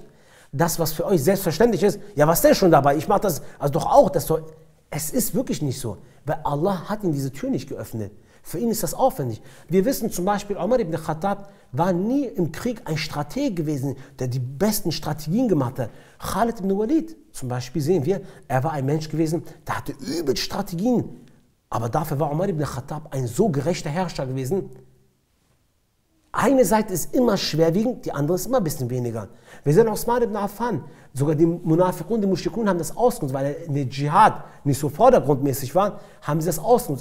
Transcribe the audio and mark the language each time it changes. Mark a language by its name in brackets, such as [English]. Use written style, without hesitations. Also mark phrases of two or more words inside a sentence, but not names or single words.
[German] Das, was für euch selbstverständlich ist, ja, was denn schon dabei? Ich mache das also doch auch. Es ist wirklich nicht so, weil Allah hat ihm diese Tür nicht geöffnet. Für ihn ist das aufwendig. Wir wissen zum Beispiel, Umar ibn Khattab war nie im Krieg ein Strateg gewesen, der die besten Strategien gemacht hat. Khalid ibn Walid zum Beispiel sehen wir, er war ein Mensch gewesen, der hatte übel Strategien. Aber dafür war Umar ibn Khattab ein so gerechter Herrscher gewesen. Eine Seite ist immer schwerwiegend, die andere ist immer ein bisschen weniger. Wir sehen Osman ibn Affan, sogar die Munafiqun, die Mushrikun haben das ausgenutzt, weil er in der Dschihad nicht so vordergrundmäßig war, haben sie das ausgenutzt.